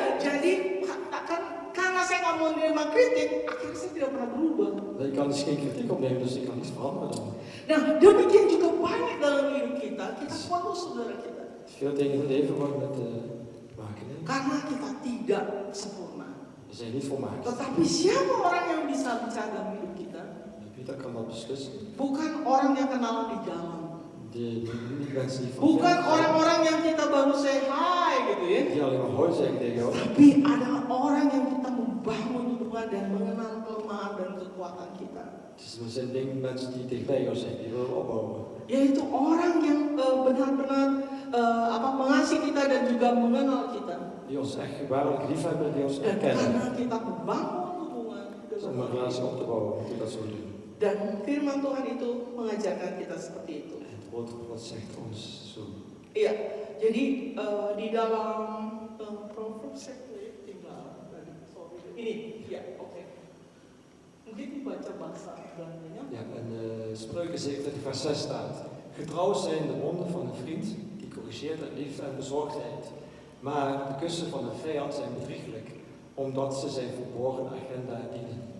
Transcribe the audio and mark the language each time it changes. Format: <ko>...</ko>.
<id>Jadi karena saya nggak mau menerima kritik, akhirnya saya tidak pernah berubah.</id> <nl>Ik kan dus geen kritiek opnemen, dus ik kan niets veranderen dan.</nl> <id>Nah, demikian juga banyak dalam hidup kita perlu saudara kita.</id> <nl>Veel dingen in het leven worden met maken. Hè?</nl> <id>Karena kita tidak sempurna.</id> <nl>We zijn niet volmaakt.</nl> <id>Tetapi siapa orang yang bisa bicara dalam hidup kita?</id> <nl>Peter kan dat beslissen.</nl> <id>Bukan orang yang kenalan di jalan.</id> <nl>Die mensen die van</nl> <id>Bukan orang-orang yang kita baru</id> <en>say hi</en> <id>gitu ya.</id> <nl>die alleen maar hoi zeggen tegen jou.</nl> <id>Tapi adalah orang yang kita membangun hubungan dan mengenal kelemahan dan kekuatan kita.</id> <nl>Dus er zijn mensen die dichtbij jou zijn, die willen opbouwen.</nl> <id>Yaitu orang yang benar-benar mengasihi kita dan juga mengenal kita.</id> <nl>Die ons echt waarlijk lief hebben, die ons</nl> <id>Dan</id> <nl>erkennen.</nl> <id>karena kita membangun hubungan</id> <nl>Dus om een relatie op te bouwen, moet je dat zo doen.</nl> <id>dan firman Tuhan itu mengajarkan kita seperti itu.</id> <nl>En het woord van God zegt ons zo.</nl> <id>Iya, jadi di dalam Proverbs saya tinggal ini, ya oke. Mungkin dibaca bahasa Belandanya.</id> <nl>Ja, en Spreuken 27 vers 6 staat. Getrouw zijn de wonden van een vriend, die corrigeert uit liefde en bezorgdheid. Maar de kussen van een vijand zijn bedrieglijk, omdat ze zijn verborgen agenda dienen.</nl>